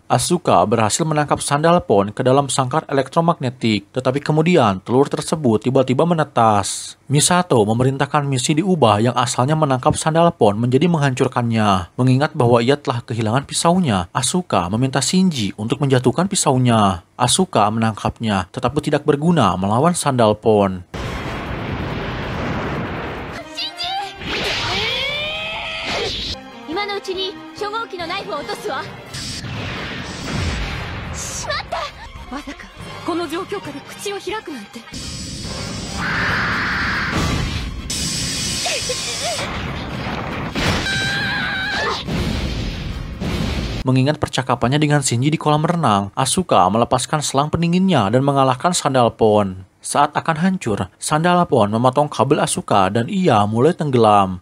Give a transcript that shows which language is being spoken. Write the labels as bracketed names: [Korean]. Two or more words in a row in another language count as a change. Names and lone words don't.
[Indonesian] Asuka berhasil menangkap Sandalphon ke dalam sangkar elektromagnetik, tetapi kemudian telur tersebut tiba-tiba menetas. Misato memerintahkan misi diubah yang asalnya menangkap Sandalphon menjadi menghancurkannya. Mengingat bahwa ia telah kehilangan pisaunya, Asuka meminta Shinji untuk menjatuhkan pisaunya. Asuka menangkapnya, tetapi tidak berguna melawan Sandalphon. [Japanese] 今のうちに初号機のナイフを落とすわ。しまった。まさかこの状況下で口を開くなんて。 [Indonesian] Mengingat percakapannya dengan Shinji di kolam renang, Asuka melepaskan selang pendinginnya dan mengalahkan Sandalphon. Saat akan hancur, Sandalphon memotong kabel Asuka dan ia mulai tenggelam.